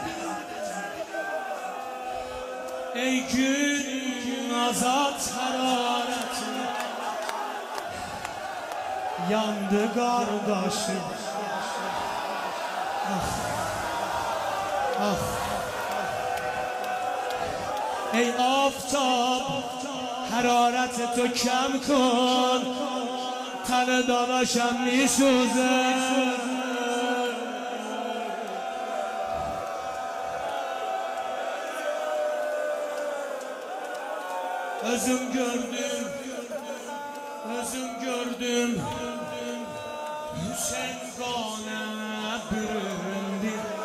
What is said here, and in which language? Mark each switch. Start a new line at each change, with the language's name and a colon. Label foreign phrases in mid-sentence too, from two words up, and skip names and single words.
Azerbaijani: Ey gün azat harareti, yandı kardeşim. Ah, ah.
Persian: ای آفتاب، حرارت تو کم کن. تن داداشم میسوزه.
Azerbaijani: Özüm gördüm, özüm gördüm, Hüseyin qana büründü.